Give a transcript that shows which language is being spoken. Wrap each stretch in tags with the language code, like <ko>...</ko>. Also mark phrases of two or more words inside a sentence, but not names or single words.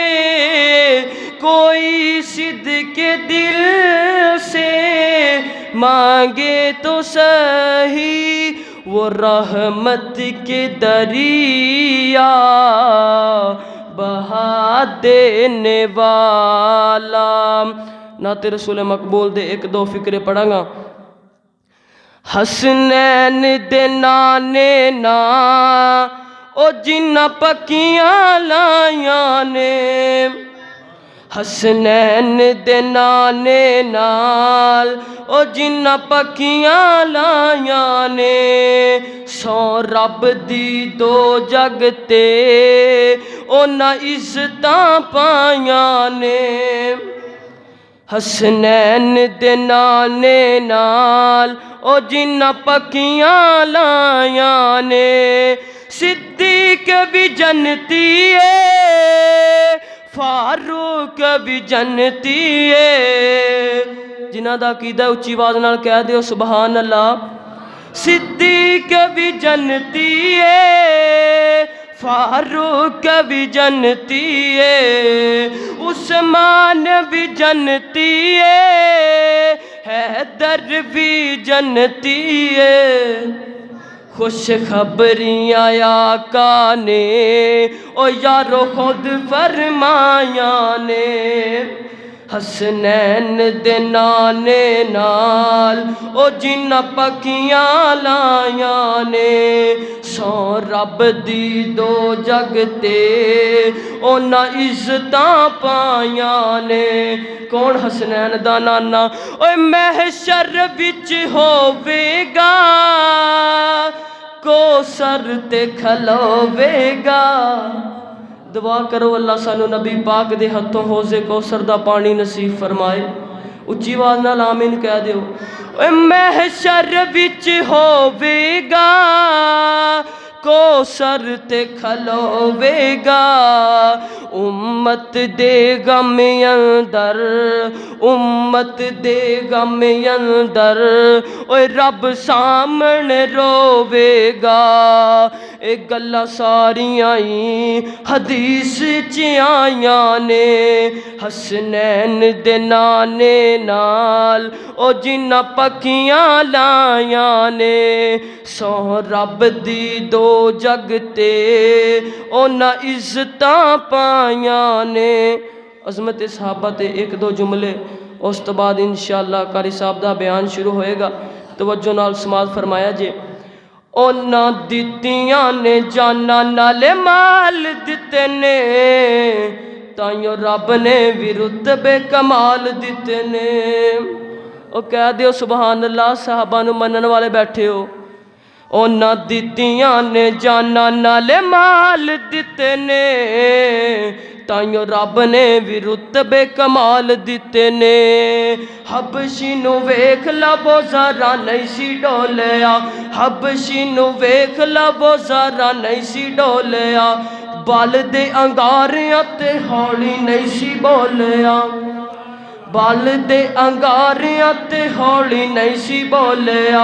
<ur>کوئی صدق کے دل سے مانگے تو سہی وہ رحمت کے دریا بہا دینے والا۔</ur> <pa>نعت رسول مقبول دے ایک دو فکرے پڑھاں گا۔ حسنین دے نانے نا او جنہ پکیاں لائیاں نے، حسنین دے نانے نال او جنہ پکیاں لائیاں نے، سو رب دی دو جگ تے او نہ عزتاں پائیاں نے، حسنین دے نانے نال او جنہ پکیاں لائیاں نے، صدیق بھی جنتی ہے، فاروق بھی جنتی ہے، جنہ دا عقیدہ اچھی آواز نال کہہ دیو</pa> <ar>سبحان اللہ۔</ar> <pa>صدیق بھی جنتی ہے، فاروق بھی جنتی ہے، عثمان بھی جنتی ہے، حیدر بھی جنتی ہے۔ خوش خبریاں آقا نے او یارو خود فرمایا نے، حسنین دے نانے نال او جنہ پکیاں لایاں نے، سو رب دی دو جگ تے او نہ عزتاں پایاں نے۔ کون حسنین دا نانا؟ اوے محشر وچ ہووے گا، کوثر تے کھلوے گا۔ دعا کرو اللہ سانو نبی پاک دے ہتھوں حوض کوثر دا پانی نصیب فرمائے۔ اچھی آواز نال آمین کہہ دیو۔ اے محشر وچ ہووے گا، کوثر تے کھلوے گا، امت دے غم اندر، امت دے غم اندر، اوے رب سامنے روے گا۔ اے گلاں ساریاں ہی حدیث چ آیاں نے، حسنین دے نانے نال او جنہ پکیاں لایاں نے، سو رب دی دو جگ تے او نہ عزتاں پایاں نے۔ عظمت صحابہ تے ایک دو جملے، اس تو بعد</pa> <ar>انشاءاللہ</ar> <pa>قاری صاحب دا بیان شروع ہوئے گا۔ توجہ نال سماعت فرمایا جے۔ اونا دتیاں نے جانا نالے مال دتے نے، تائیوں رب نے بھی رتبے کمال دتے نے۔ او کہہ دیو</pa> <ar>سبحان اللہ،</ar> <pa>صحابہ نو منن والے بیٹھے ہو۔ اونا دتیاں نے جانا نالے مال دتے نے، تائیوں رب نے بھی رتبے کمال دتے نے۔ حبشی نو ویکھ لبو ذرا نہیں سی ڈولیا، حبشی نو ویکھ لبو ذرا نہیں سی ڈولیا، بال دے انگاریاں تے ہولی نہیں سی بولیا، بال دے انگاریاں تے ہولی نہیں سی بولیا۔</pa>